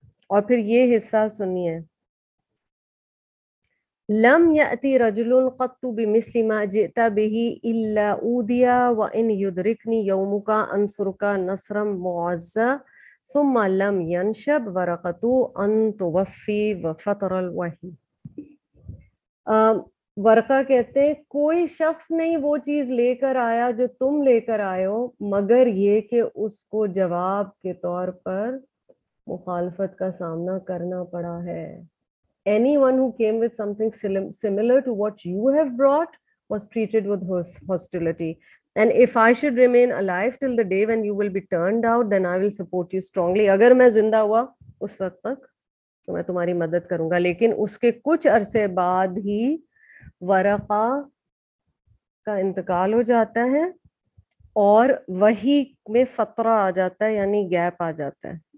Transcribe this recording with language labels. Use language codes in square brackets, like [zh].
[ur] اور پھر یہ حصہ سنیے، [ar] لم یأتی رجل قط بمثل ما جئت به الا اوذی وان یدرکنی یومک انصرک نصرا معزا ثم لم ینشب ورقۃ ان توفی وفطر الوحی. [ur] ورقہ کہتے ہیں کوئی شخص نہیں وہ چیز لے کر آیا جو تم لے کر آئے ہو، مگر یہ کہ اس کو جواب کے طور پر مخالفت کا سامنا کرنا پڑا ہے. [en] Anyone who came with something similar to what you have brought was treated with hostility. And if I should remain alive till the day when you will be turned out, then I will support you strongly. [ur] اگر میں زندہ ہوا اس وقت تک تو میں تمہاری مدد کروں گا. لیکن اس کے کچھ عرصے بعد ہی ورقہ کا انتقال ہو جاتا ہے اور وحی میں فترہ آ جاتا ہے، یعنی گیپ آ جاتا ہے.